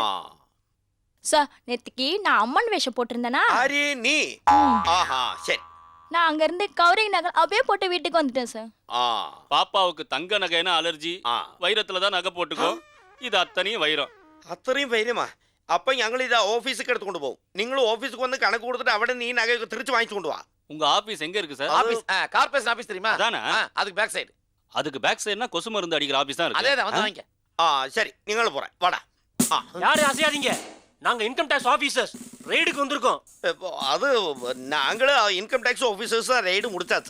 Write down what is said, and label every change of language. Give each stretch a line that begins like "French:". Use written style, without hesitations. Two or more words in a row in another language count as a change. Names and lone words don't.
Tamil: சார், நேத்துக்கு நான் அம்மன் வேஷம் போட்டிருந்தேனா? அரே நீ? சரி. நான் அங்க இருந்து கவரிங் நகை அப்படியே போட்டு வீட்டுக்கு வந்துட்டேன் சார். பாப்பாவுக்கு தங்க நகைனா அலர்ஜி, வைரத்துல தான் நகை போட்டுக்கோ. இது அத்தனையும் வைரம். அத்தனையும் வைரமா?
Malayalam: அப்ப ഞങ്ങൾ ഇത് ഓഫീസിലേക്ക് എടുത്തു കൊണ്ടുപോകും. നിങ്ങൾ ഓഫീസിലേക്ക് വന്ന് കണക്ക് കൊടുത്തിട്ട് അവിടെ നീ നഗை തിരിച്ചു വാങ്ങിച്ചു കൊണ്ടുവാ.
Tamil: உங்க ஆபீஸ் எங்க இருக்கு சார்? ஆபீஸ் கார்ப்பரேஷன் ஆபீஸ் தெரியுமா? அதானே? அதுக்கு பேக் சைடு. அதுக்கு பேக் சைடுனா கொசு மருந்து அடிக்கிற ஆபீஸ் தான் இருக்கு. அதேதான் வந்து வாங்கிக்க. சரி നിങ്ങൾ போறேன் வாடா. யாரு அசையாதீங்க, நாங்க இன்கம் டாக்ஸ் ஆபீசர்ஸ் ரெய்டுக்கு வந்திருக்கோம். அது நாங்களே இன்கம் டாக்ஸ் ஆபீசர்ஸ் ரெய்டு முடிச்சாச்சு.